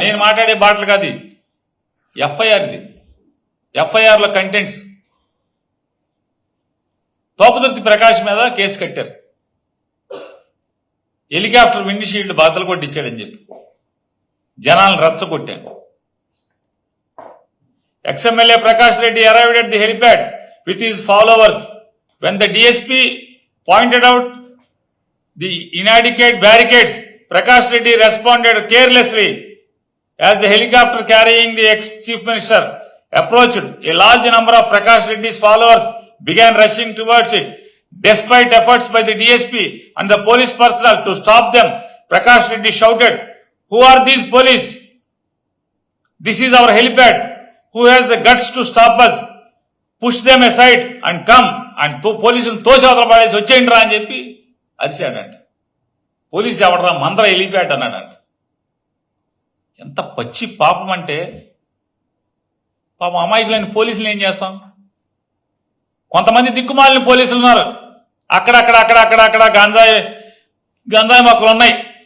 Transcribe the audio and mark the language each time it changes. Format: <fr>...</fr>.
<te>నేను మాట్లాడే బాటలు కాదు, ఎఫ్ఐఆర్ ఇది. ఎఫ్ఐఆర్లో కంటెంట్స్ తోపదుర్తి ప్రకాష్ మీద కేసు కట్టారు. హెలికాప్టర్ విండ్ షీల్డ్ బాధలు కొట్టించాడని చెప్పి జనాలను రెచ్చగొట్టాడు.</te> <en>Ex-MLA Prakash Reddy arrived at the helipad with his followers. When the DSP pointed out the inadequate barricades, Prakash Reddy responded carelessly. As the helicopter carrying the ex-chief minister approached, a large number of Prakash Reddy's followers began rushing towards it. Despite efforts by the DSP and the police personnel to stop them, Prakash Reddy shouted, "Who are these police? This is our helipad. Who has the guts to stop us? Push them aside and come."</en> <te>And పోలీసులు తోసేవతల పడేసి వచ్చేయండి రా అని చెప్పి అరిశాడంట. Police ఎవడరా, మందర helipad అన్నాడంట. ఎంత పచ్చి పాపం అంటే, పాపం అమాయకులైన పోలీసులు ఏం చేస్తాం? కొంతమంది దిక్కుమాలిన పోలీసులు ఉన్నారు, అక్కడక్కడ గంజాయి మొక్కలు ఉన్నాయి.</te>